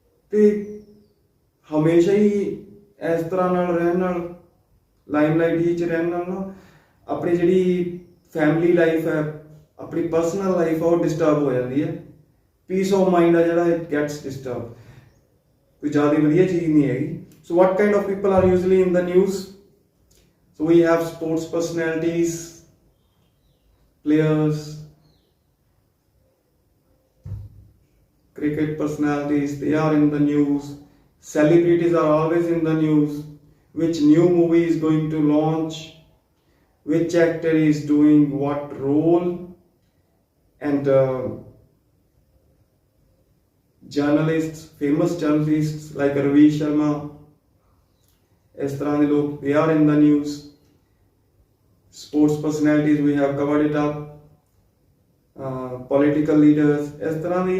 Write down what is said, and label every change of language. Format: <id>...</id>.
<pa>ਤੇ ਹਮੇਸ਼ਾ ਹੀ ਇਸ ਤਰ੍ਹਾਂ ਨਾਲ ਰਹਿਣ ਨਾਲ, ਲਾਈਮਲਾਈਟ 'ਚ ਰਹਿਣ ਨਾਲ ਨਾ ਆਪਣੀ ਜਿਹੜੀ ਫੈਮਿਲੀ ਲਾਈਫ ਹੈ, ਆਪਣੀ ਪਰਸਨਲ ਲਾਈਫ ਆ, ਉਹ ਡਿਸਟਰਬ ਹੋ ਜਾਂਦੀ ਹੈ।</pa> <en>peace of mind</en> <pa>ਆ ਜਿਹੜਾ,</pa> <en>It gets disturb.</en> <pa>ਕੋਈ ਜ਼ਿਆਦਾ ਵਧੀਆ ਚੀਜ਼ ਨਹੀਂ ਹੈਗੀ।</pa> <en>So what kind of people are usually in the news? So we have sports personalities, players, cricket personalities, they are in the news. Celebrities are always in the news. Which new movie is going to launch, which actor is doing what role, and journalists, famous journalists like Ravi Sharma,</en> <pa>ਇਸ ਤਰ੍ਹਾਂ ਦੇ ਲੋਕ,</pa> <en>they are in the news. Sports personalities, we have covered it up. Political leaders,</en> <pa>ਇਸ ਤਰ੍ਹਾਂ ਦੇ।</pa>